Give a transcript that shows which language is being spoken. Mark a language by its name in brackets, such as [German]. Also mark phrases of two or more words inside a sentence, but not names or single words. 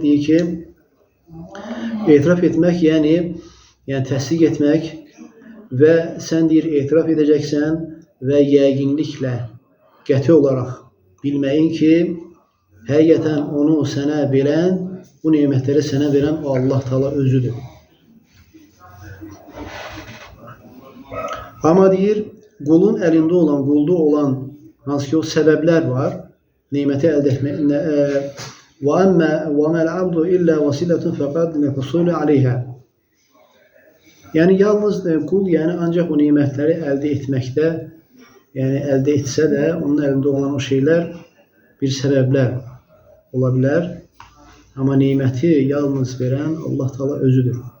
[Azerbaijani] Deyir ki, etiraf etmək, yəni təsdiq etmək və sən deyir, etiraf edəcəksən və yəqinliklə, qəti olaraq bilməyin ki, həqiqətən onu sənə verən, bu nemətləri sənə verən o Allah Taala özüdür. Amma deyir, qulun əlində olan, qulda olan hansı ki o səbəblər var, neməti əldə etmək. [Arabic] وَمَا الْعَبْدُ إِلَّا وَسِلَةٌ فَقَدْ نَفْسُولُ عَلَيْهَا. [Azerbaijani] Yəni yalnız qul, yəni ancaq o nemətləri əldə etməkdə, yəni əldə etsə də, onun əlində olan o şeylər bir səbəblər ola bilər. Amma neməti yalnız verən Allah Taala özüdür.